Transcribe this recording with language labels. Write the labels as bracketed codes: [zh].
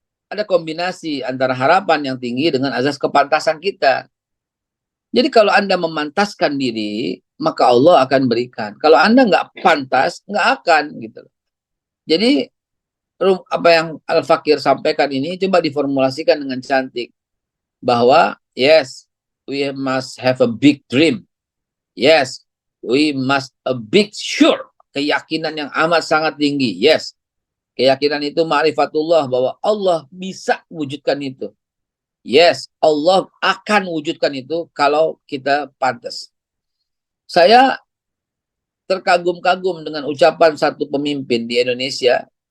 [id] ada kombinasi antara harapan yang tinggi dengan azas kepantasan kita. Jadi kalau Anda memantaskan diri, maka Allah akan berikan. Kalau Anda nggak pantas, nggak akan gitu. Jadi apa yang Al-Fakir sampaikan ini coba diformulasikan dengan cantik. Bahwa [en] yes, we must have a big dream. Yes, we must a big sure. [id] Keyakinan yang amat sangat tinggi. Yes, keyakinan itu ma'rifatullah bahwa Allah bisa wujudkan itu. Yes, Allah akan wujudkan itu kalau kita pantas. Saya terkagum-kagum dengan ucapan satu pemimpin di Indonesia.